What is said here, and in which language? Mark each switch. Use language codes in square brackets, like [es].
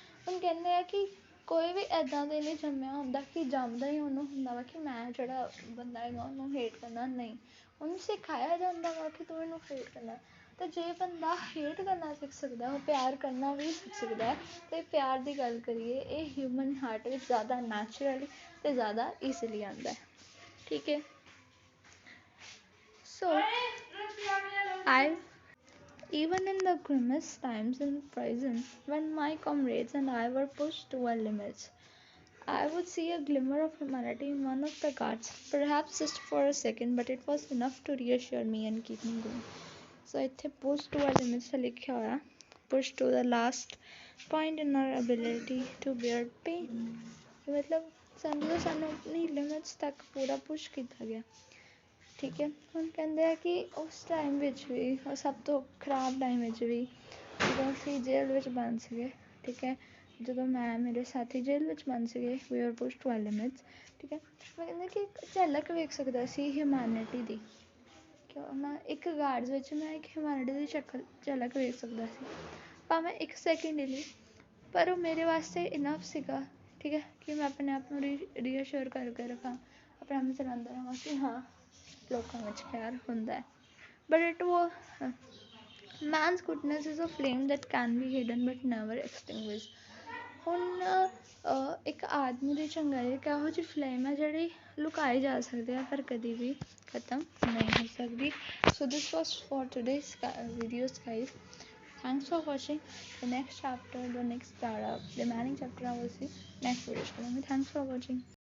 [pa] ਹੁਣ ਕਹਿੰਦੇ ਆ ਕਿ ਕੋਈ ਵੀ ਇੱਦਾਂ ਦੇ ਨਹੀਂ ਜੰਮਿਆ ਹੁੰਦਾ ਕਿ ਜੰਮਦਾ ਹੀ ਉਹਨੂੰ ਹੁੰਦਾ ਵਾ ਕਿ ਮੈਂ ਜਿਹੜਾ ਬੰਦਾ ਹੈਗਾ ਉਹਨੂੰ ਹੇਟ ਕਰਨਾ, ਨਹੀਂ, ਉਹਨੂੰ ਸਿਖਾਇਆ ਜਾਂਦਾ ਵਾ ਕਿ ਤੂੰ ਇਹਨੂੰ ਹੇਟ ਕਰਨਾ। ਅਤੇ ਜੇ ਬੰਦਾ ਹੇਟ ਕਰਨਾ ਸਿੱਖ ਸਕਦਾ, ਉਹ ਪਿਆਰ ਕਰਨਾ ਵੀ ਸਿੱਖ ਸਕਦਾ। ਅਤੇ ਪਿਆਰ ਦੀ ਗੱਲ ਕਰੀਏ, ਇਹ ਹਿਊਮਨ ਹਾਰਟ ਵਿੱਚ ਜ਼ਿਆਦਾ ਨੈਚੁਰਲੀ ਅਤੇ ਜ਼ਿਆਦਾ ਈਜ਼ੀਲੀ ਆਉਂਦਾ, ਠੀਕ ਹੈ। [en] So even in the grimmest times in prison, when my comrades and I were pushed to our limits, I would see a glimmer of humanity in one of the guards, perhaps just for a second, but it was enough to reassure me and keep me going. So [pa] ਇੱਥੇ [en] push to our limits [pa] ਲਿਖਿਆ ਹੋਇਆ, [en] push to the last point in our ability to bear pain. [pa] ਮਤਲਬ ਸਾਨੂੰ ਆਪਣੀ limits ਤੱਕ ਪੂਰਾ push ਕੀਤਾ ਗਿਆ, ਠੀਕ ਹੈ। ਹੁਣ ਕਹਿੰਦੇ ਆ ਕਿ ਉਸ ਟਾਈਮ ਵਿੱਚ ਵੀ, ਉਹ ਸਭ ਤੋਂ ਖਰਾਬ ਟਾਈਮ ਵਿੱਚ ਵੀ, ਜਦੋਂ ਅਸੀਂ ਜੇਲ੍ਹ ਵਿੱਚ ਬੰਦ ਸੀਗੇ, ਠੀਕ ਹੈ, ਜਦੋਂ ਮੈਂ ਮੇਰੇ ਸਾਥੀ ਜੇਲ੍ਹ ਵਿੱਚ ਬੰਦ ਸੀਗੇ, [en] we are push to our limits, [pa] ਠੀਕ ਹੈ। ਮੈਂ ਕਹਿੰਦਾ ਕਿ ਇੱਕ ਝਲਕ ਵੇਖ ਸਕਦਾ ਸੀ ਹਿਊਮੈਨਿਟੀ ਦੀ, ਕਿ ਉਹਨਾਂ ਇੱਕ ਗਾਰਡਸ ਵਿੱਚ ਮੈਂ ਇੱਕ ਹਿਊਮੈਨਿਟੀ ਦੀ ਝਲਕ ਵੇਖ ਸਕਦਾ ਸੀ, ਭਾਵੇਂ ਇੱਕ ਸੈਕਿੰਡ ਲਈ, ਪਰ ਉਹ ਮੇਰੇ ਵਾਸਤੇ ਇਨਫ ਸੀਗਾ, ਠੀਕ ਹੈ, ਕਿ ਮੈਂ ਆਪਣੇ ਆਪ ਨੂੰ ਰੀਅਸ਼ੋਰ ਕਰਕੇ ਰੱਖਾਂ, ਆਪਣੇ ਆਪ ਨੂੰ ਚਲਾਉਂਦਾ ਰਹਾਂ ਕਿ ਹਾਂ ਲੋਕਾਂ ਵਿੱਚ ਪਿਆਰ ਹੁੰਦਾ ਹੈ। [en] But it was man's goodness is a flame that can be hidden but never extinguished. [pa] ਹੁਣ ਇੱਕ ਆਦਮੀ ਦੀ ਚੰਗਾਈ ਇੱਕ ਇਹੋ ਜਿਹੀ ਫਲੇਮ ਹੈ ਜਿਹੜੀ ਲੁਕਾਈ ਜਾ ਸਕਦੀ ਹੈ ਪਰ ਕਦੀ ਵੀ ਖਤਮ ਨਹੀਂ ਹੋ ਸਕਦੀ। [en] So this was for today's videos guys. Thanks for watching. The next chapter, the next remaining chapter I will see next video. Thanks for watching.